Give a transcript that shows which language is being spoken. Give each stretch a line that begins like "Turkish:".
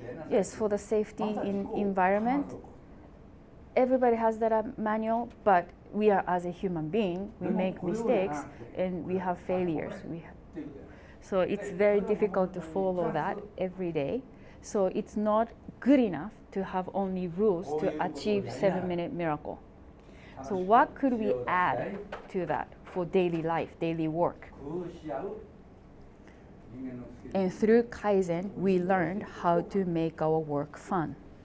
English: Yes, for the safety in environment, everybody has that manual, but we are as a human being, we make mistakes and we have failures. So it's very difficult to follow that every day. So it's not good enough to have only rules to achieve 7-minute miracle. So what could we add to that for daily life, daily work?
Japanese: 工夫し合う人間のスキル。
English: And through Kaizen, we learned how to make our work fun.